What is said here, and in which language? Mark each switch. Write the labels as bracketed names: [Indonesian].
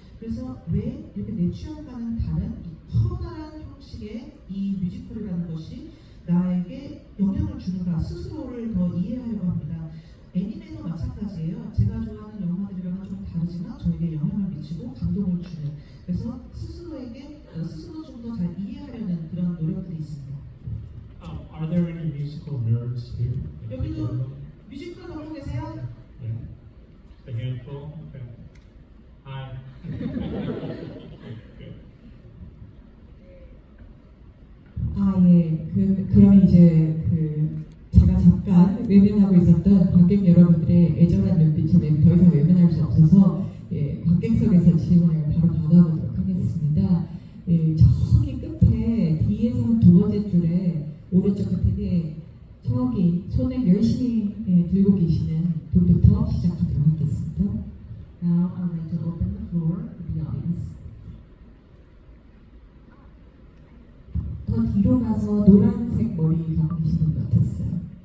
[Korean] 그래서 왜 이렇게 내 취향과는 다른 이 커다란 형식의 이 뮤지컬이라는 것이 나에게 영향을 주는가 스스로를 더 이해하려고 합니다. 애니메이도 마찬가지예요. 제가 좋아하는 영화들이랑은 좀 다르지만 저에게 영향을 미치고 감동을 주는. 그래서 스스로 좀 더 잘 이해하려는 그런 노력들이 있습니다. [English] are there any musical nerds here? [Korean] 여기도 뮤지컬 보고 계세요? [English] Yeah. A handful? Okay. Hi. Good. [Korean] 예. 그럼 이제 제가 잠깐 외면하고 있었던 관객 여러분들의 애절한 눈빛에 더 이상 외면할 수 없어서 관객석에서 질문을 바로 받아보도록 하겠습니다. 저기 끝에 뒤에서 두 번째 줄에 오른쪽 끝에 저기 손을 열심히 들고 계시는 분부터 시작하도록 하겠습니다. [English] Now I'd like to open the floor to the audience. [Korean] 더 뒤로 가서 노란색 머리 갖고 계시는 것 같았어요.